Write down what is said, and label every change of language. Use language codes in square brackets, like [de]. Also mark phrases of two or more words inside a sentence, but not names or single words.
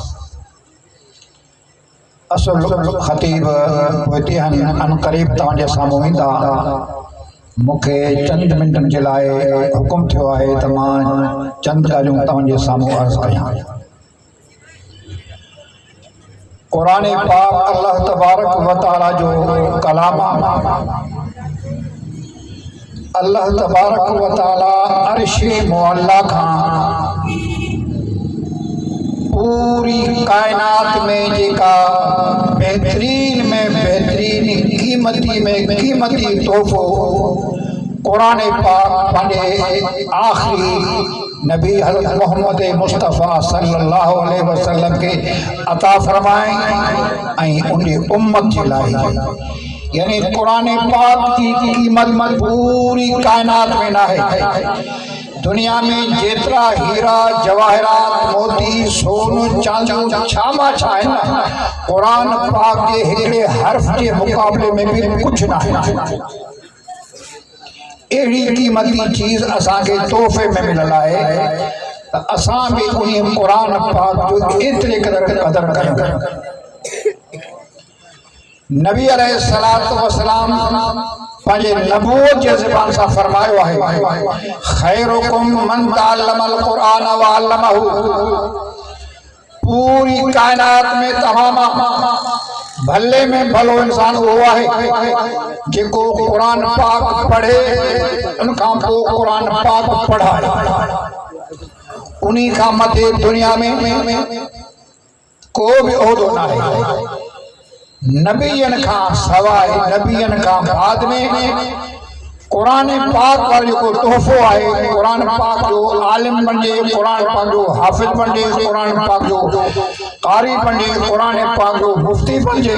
[sd] असुल ख़तीब पोइते अनक़रीब तव्हांजे साम्हूं ईंदा। मूंखे चंद मिंटनि जे लाइ हुकुम थियो आहे त मां चंद ॻाल्हियूं तव्हांजे साम्हूं अर्ज़ कयां। कुरान पाक [ar] الله تبارك وتعالى [sd] जो कलाम। [ar] الله تبارك وتعالى [sd] अर्श मुअल्ला खां पूरी कायनात में जेका बेहतरीन में बेहतरीन कीमती में कीमती तोहफ़ो कुरान पाक पंहिंजे आख़िरी नबी हज़रत मोहम्मद मुस्तफ़ा [ar] صلى الله عليه وسلم [sd] के अता फरमाए ऐं उन उम्मत जे लाइ, यानी कुरान पाक की कीमत पूरी कायनात में न है। दुनिया में जेतरा हीरा जवाहरात मोती सोनो चांदी छामा छाए न, कुरान पाक के हिकड़े हर्फ के मुकाबले में भी कुछ न है। एड़ी कीमती चीज असांखे तोहफ़े में मिलल आहे त असां भी उन कुरान पाक जो एतिरे क़दर कयूं। नबी [ar] عليه الصلاة والسلام [sd] पंहिंजे नबूवत जे ज़बान सां फरमायो आहे, [ar] خيركم من تعلم القرآن وعلمه. [sd] पूरी कायनात में तमाम भले में भलो इंसान वो है जेको कुरान पाक पढ़े, उनखां पोइ कुरान पाक पढ़ाए। उन्हीं खां मथे दुनिया में को भी उहदो न आहे। नबियन खां सवाइ, नबियन खां बाद में कुरान पाक पर जो तोहफ़ो आहे, कुरान पाक जो आलिम बणिजे, कुरान पाक जो हाफ़िज़ बणिजे, कुरान पाक जो कारी बणिजे, कुरान पाक जो मुफ्ती बणिजे।